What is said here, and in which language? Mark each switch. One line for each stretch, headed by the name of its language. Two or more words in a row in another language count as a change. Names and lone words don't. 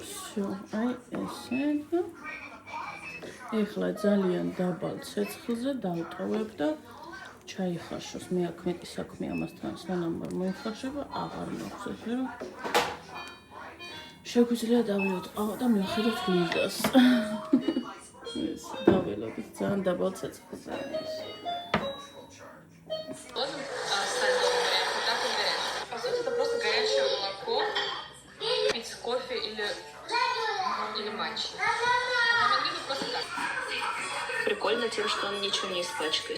Georgian: всё, აი ესე და ეხლა ძალიან დაბალ ცეცხლზე დავტოვებ და ჩაიხარშოს. მე აქ მეტი საქმე ამასთან სანამ მოიხარშება, აღარ მაქვს ესე რომ შეგვიძლია დავიწყავ და მივხედოთ გილდას. ეს დაველოდით ძალიან დაბალ ცეცხლზე.
Russian: По сути, это просто горячее молоко, пить кофе или матч. Просто так. Прикольно тем, что он ничего не испачкает.